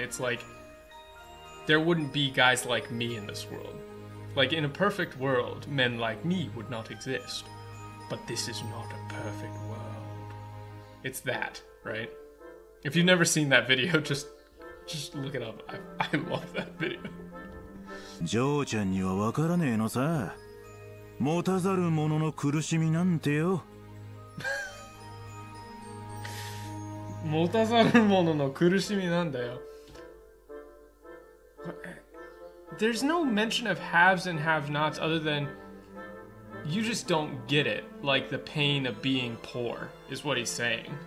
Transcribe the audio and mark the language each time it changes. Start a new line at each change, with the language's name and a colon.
English: It's like, there wouldn't be guys like me in this world. Like, in a perfect world, men like me would not exist. But this is not a perfect world. It's that, right? If you've never seen that video, just look it up. I love that video.
Japanese: ジョーちゃんにはわからねえのさ。持たざる者の苦しみなんてよ。持たざる者の苦しみなんだよ。
English: There's no mention of haves and have-nots other than you just don't get it. Like, the pain of being poor is what he's saying.